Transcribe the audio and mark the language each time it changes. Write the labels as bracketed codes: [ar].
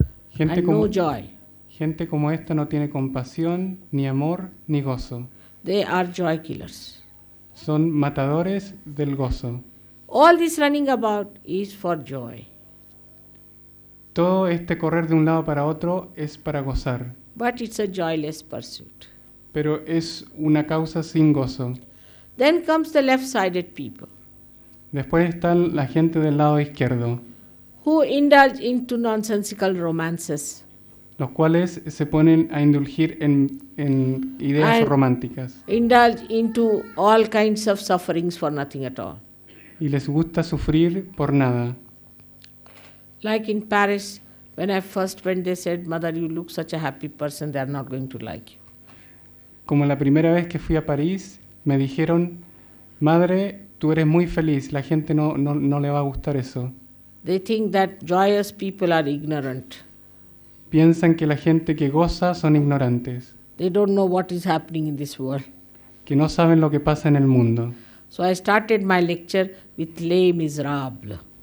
[es] Gente [en] and [es] como, [en] no joy. [es] gente como esta no tiene compasión, ni amor, ni gozo. [en] They are joy killers. [es] Son matadores del gozo. [en] All this running about is for joy. [es] Todo este correr de un lado para otro es para gozar, [en] But it's a joyless pursuit. [es] pero es una causa sin gozo. [en] Then comes the left-sided people [es] Después están la gente del lado izquierdo, [en] who indulge into nonsensical romances, [es] los cuales se ponen a indulgir en ideas [en] And- [es] románticas [en] indulge into all kinds of sufferings for nothing at all. [es] y les gusta sufrir por nada. [en] Like in Paris, when I first went, they said, Mother, you look such a happy person, they are not going to like you. [es] Como la primera vez que fui a París, me dijeron, madre, tú eres muy feliz, la gente no le va a gustar eso. [en] They think that joyous people are ignorant. [es] Piensan que la gente que goza son ignorantes, [en] They don't know what is happening in this world. [es] que no saben lo que pasa en el mundo. [en] So I started my lecture with Les Miserables.